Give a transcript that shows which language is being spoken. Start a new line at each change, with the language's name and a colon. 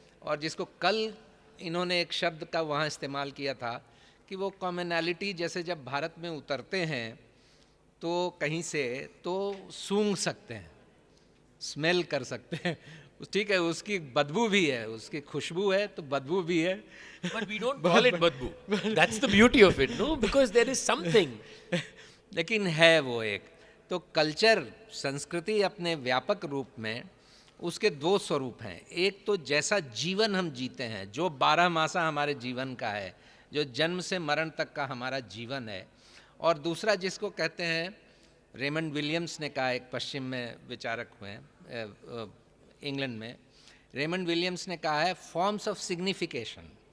Hindi: और जिसको कल इन्होंने एक शब्द का वहाँ इस्तेमाल किया था कि वो कॉमनैलिटी जैसे जब भारत में उतरते हैं तो कहीं से तो सूंघ सकते हैं, स्मेल कर सकते हैं. ठीक है, उसकी बदबू भी है, उसकी खुशबू है तो बदबू भी है.
English: But we don't call it badbu. That's the beauty of it, no? Because there is something.
Hindi: लेकिन है वो एक. तो कल्चर, संस्कृति अपने व्यापक रूप में उसके 2 स्वरूप हैं. एक तो जैसा जीवन हम जीते हैं, जो 12 मासा हमारे जीवन का है, जो जन्म से मरण तक का हमारा जीवन है. और दूसरा जिसको कहते हैं, रेमंड विलियम्स ने कहा, एक पश्चिम में विचारक हुए हैं इंग्लैंड में, रेमंड विलियम्स ने कहा है फॉर्म्स ऑफ सिग्निफिकेशन.